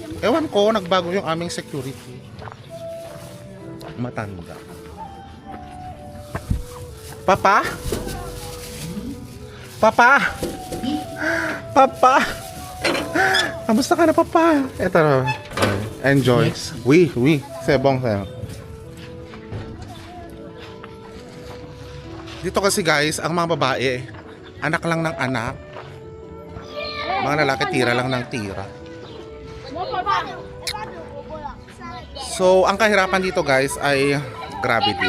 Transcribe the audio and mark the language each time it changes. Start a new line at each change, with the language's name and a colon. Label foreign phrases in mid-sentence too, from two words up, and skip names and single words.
Filipino: Ewan ko, nagbago yung aming security. Matanda. Papa? Papa? Papa? Kamusta ka na, Papa? Eto na. Enjoy.
French: Oui. C'est bon, c'est bon.
Filipino: Dito kasi guys, ang mga babae, anak lang ng anak. Mga lalaki, tira lang ng tira. So, ang kahirapan dito guys ay grabe din.